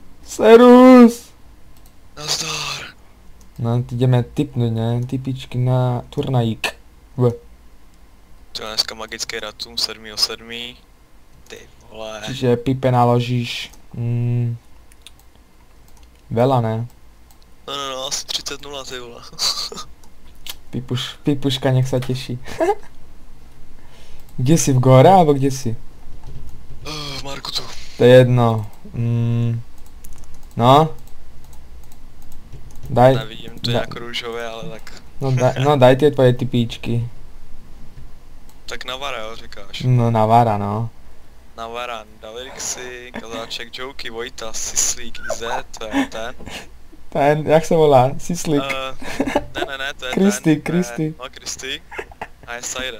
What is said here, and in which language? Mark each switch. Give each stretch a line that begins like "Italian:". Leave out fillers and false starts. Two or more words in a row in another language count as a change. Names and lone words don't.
Czech: Serus! Nazdar. No, jdeme tipnout, ne? Typičky na turnajík. To je dneska magický datum 7.7. Ty vole.
Slovak: Čiže Pipe naložíš... Veľa, ne?
Czech: No, asi 30-0, ty vole.
Slovak: Pipuška nech sa teší. Kde si, v gore, alebo kde si? V Markutu.
Czech: To je jedno. No?
Slovak: Daj...
Czech: Nevidím, to je jako růžové, ale tak...
Slovak: No daj tie tvoje typíčky.
Czech: Tak Navara, jo, říkáš. No Navara, no. Navara, Davirixi, Kazáček, Joky, Vojta, Sislík, Z, to je ten. Ten, jak se volá? Sislík. Ne, to je Kristy, ten. Kristy. No, Kristy. A je Sajde.